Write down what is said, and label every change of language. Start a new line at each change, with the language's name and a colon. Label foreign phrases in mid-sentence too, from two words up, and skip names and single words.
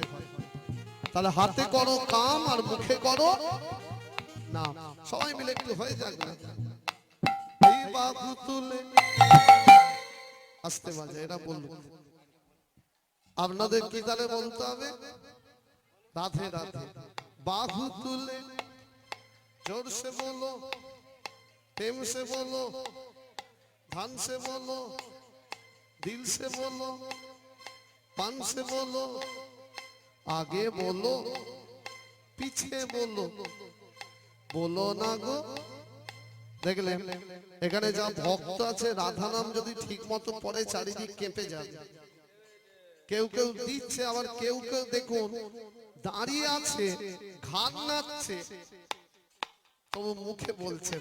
Bangla: তাহলে হাতে করো কাম আর মুখে করো না। সবাই মিলে একটু হয়ে যাক না। এই বাহু তুলে, আসতে বাজে এটা বলবো। আপনাদের কি তাহলে বলতে হবে? রাধে রাধে।
Hindi: बाहु तुले जोर से बोलो, प्रेम से बोलो, धन से बोलो, दिल से बोलो, पान से बोलो, आगे बोलो, पीछे बोलो, बोलो ना गो।
Bangla: দেখলেন এখানে যা ভক্ত আছে রাধা নাম যদি ঠিক মতো পড়ে চারিদিক কেঁপে যাবে। কেউ কেউ দিচ্ছে, আবার কেউ কেউ দেখুন দাঁড়িয়ে আছে ঘাট নাচছে, তবু মুখে বলছেন।